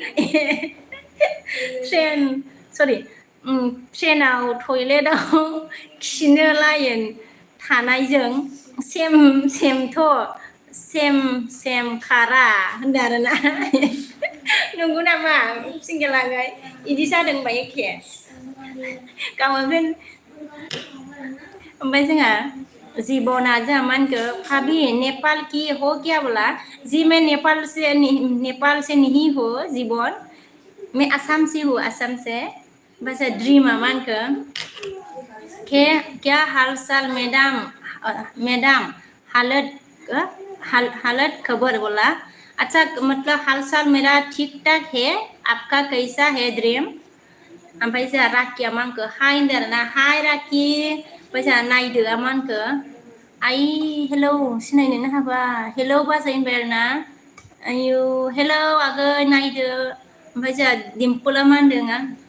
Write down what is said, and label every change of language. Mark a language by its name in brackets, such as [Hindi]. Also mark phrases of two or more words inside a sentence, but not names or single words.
[Bodo] ट्रेनाव टयलेटाव खिनो लाइन थानायजों सेम खारा होनदों आरोना नंगौ नामा सिंगेलागाय इदि जादोंबा एखे गावोन ओमफ्राय जोंहा जीवना जोंहा मा होनखो [Hindi] भाभी नेपाल की हो क्या बोला जी मैं नेपाल से नहीं हो जीवन मैं असम से हूँ असम से बस [Bodo] ड्रीमा मा होनखो [Hindi] क्या हाल चाल मैडम हालत खबर बोला अच्छा मतलब हाल चाल मेरा ठीक ठाक है आपका कैसा है [Bodo] ड्रीम ओमफ्राय जोंहा राखिया मा होनखो हाय होनदों आरोना हाय राखि ओमफ्राय जोंहा नायदोआ मा होनखो आइ हेलौ सिनायनोनो हाबा हेलौ बाजै होनबाय आरोना आयु हेलौ आगै नायदो ओमफ्राय जोंहा दिम्पला मा होनदों